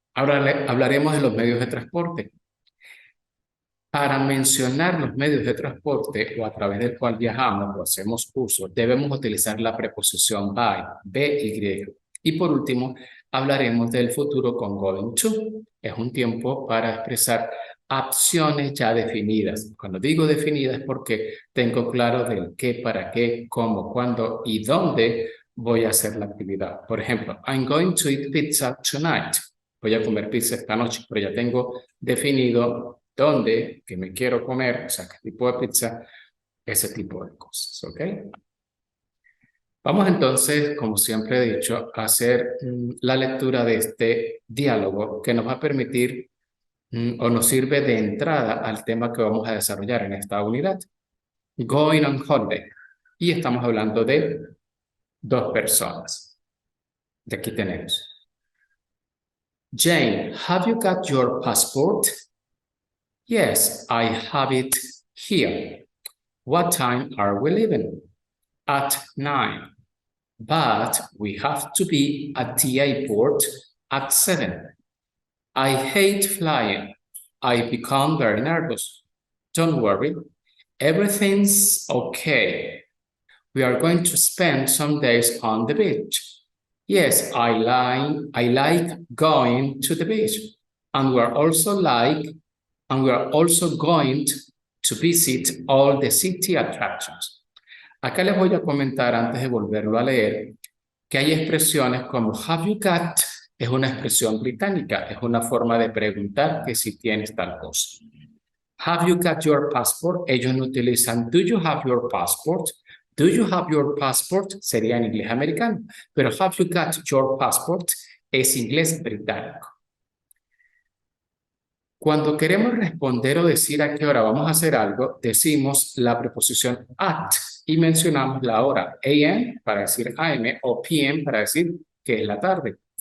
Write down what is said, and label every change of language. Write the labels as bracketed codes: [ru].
[es] Ahora hablaremos de los medios de transporte. Para mencionar los medios de transporte o a través del cual viajamos o hacemos uso, debemos utilizar la preposición by, by. Y por último, hablaremos del futuro con going to. Es un tiempo para expresar acciones ya definidas. Cuando digo definidas es porque tengo claro del qué, para qué, cómo, cuándo y dónde voy a hacer la actividad. Por ejemplo, [en] I'm going to eat pizza tonight. [es] Voy a comer pizza esta noche, pero ya tengo definido dónde, que me quiero comer, o sea, qué tipo de pizza, ese tipo de cosas, ¿ok? Vamos entonces, como siempre he dicho, a hacer la lectura de este diálogo que nos va a permitir o nos sirve de entrada al tema que vamos a desarrollar en esta unidad. [en] Going on holiday. [es] Y estamos hablando de 2 personas. De aquí tenemos. [en] Jane, have you got your passport? Yes, I have it here. What time are we leaving? At 9. But we have to be at the airport at 7. I hate flying. I become very nervous. Don't worry. Everything's okay. We are going to spend some days on the beach. Yes, I like going to the beach. And we are also going to visit all the city attractions. [es] Acá les voy a comentar antes de volverlo a leer que hay expresiones como [en] have you got, [es] es una expresión británica, es una forma de preguntar que si tienes tal cosa. [en] Have you got your passport? [es] Ellos no utilizan [en] do you have your passport? Do you have your passport? [es] Sería en inglés americano, pero [en] have you got your passport [es] es inglés británico. Cuando queremos responder o decir a qué hora vamos a hacer algo, decimos la preposición at y mencionamos la hora AM para decir AM o PM para decir que es la tarde.